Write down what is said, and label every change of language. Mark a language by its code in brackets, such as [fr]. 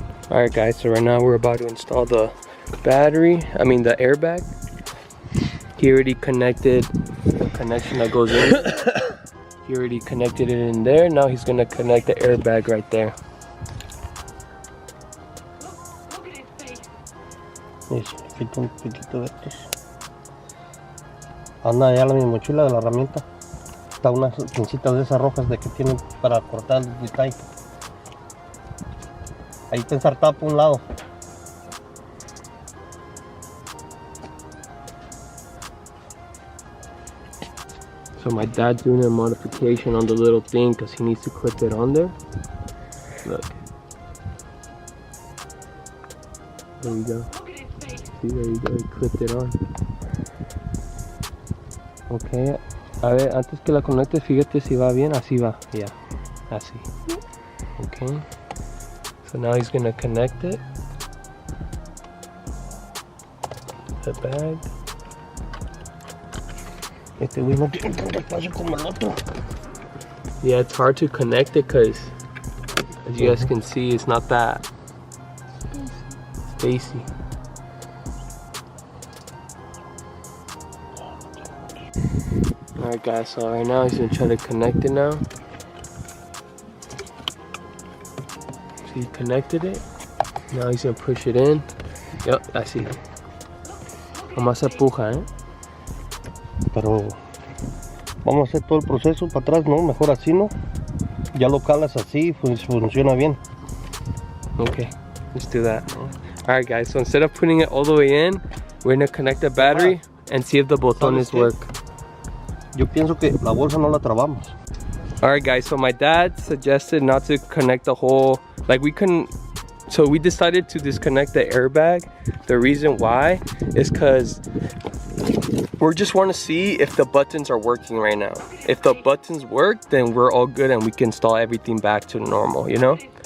[en] All right, guys, so right now we're about to install the battery, the airbag. He already connected the connection that goes in. He already connected it in there. Now he's gonna connect the airbag right there. [es] Quita un poquito de estos. Anda ya mi mochila de la herramienta. Está unas pincitas de esas rojas de que tienen para cortar el detalle. Ahí está ensartado por un lado. [en] So my dad's doing a modification on the little thing because he needs to clip it on there. Look. There you go. See, there you go, he clipped it on. [es] Okay, a ver, antes que la conectes, fíjate si va bien, así va, yeah, así. [en] Okay, so now he's gonna connect it. The bag. [es] Este güey no tiene tanto espacio como el otro. [en] Yeah, it's hard to connect it because, as you guys can see, it's not that spacey. Alright guys, so right now he's gonna try to connect it now. So he connected it. Now he's gonna push it in. Yep, I see. [es] Nomás se puja, Pero vamos a hacer todo el proceso para atrás, ¿no? Mejor así, ¿no? Ya lo calas así, pues funciona bien. [en] Okay, let's do that. Alright guys, so instead of putting it all the way in, we're gonna connect the battery and see if the botones work. [es] Yo pienso que la bolsa no la trabamos. [en] Alright guys, so my dad suggested not to connect the whole, like we couldn't, so we decided to disconnect the airbag. The reason why is because we just want to see if the buttons are working right now. If the buttons work, then we're all good and we can install everything back to normal, you know?